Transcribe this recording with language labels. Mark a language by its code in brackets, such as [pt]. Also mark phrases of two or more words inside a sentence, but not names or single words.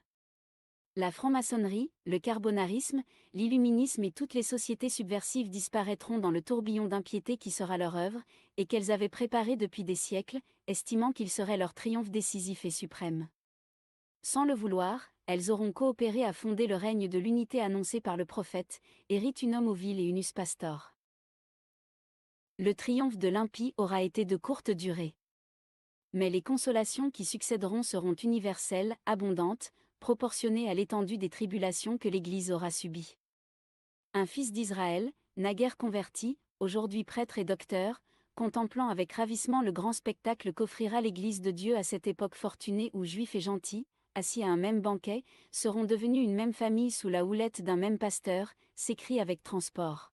[fr] La franc-maçonnerie, le carbonarisme, l'illuminisme et toutes les sociétés subversives disparaîtront dans le tourbillon d'impiété qui sera leur œuvre, et qu'elles avaient préparé depuis des siècles, estimant qu'il serait leur triomphe décisif et suprême. Sans le vouloir, elles auront coopéré à fonder le règne de l'unité annoncé par le prophète, [la] erit unum ovile et unus pastor. [fr] Le triomphe de l'impie aura été de courte durée. Mais les consolations qui succéderont seront universelles, abondantes, proportionnées à l'étendue des tribulations que l'Église aura subies. Un fils d'Israël, naguère converti, aujourd'hui prêtre et docteur, contemplant avec ravissement le grand spectacle qu'offrira l'Église de Dieu à cette époque fortunée où juifs et gentils, assis à un même banquet, seront devenus une même famille sous la houlette d'un même pasteur, s'écrie avec transport.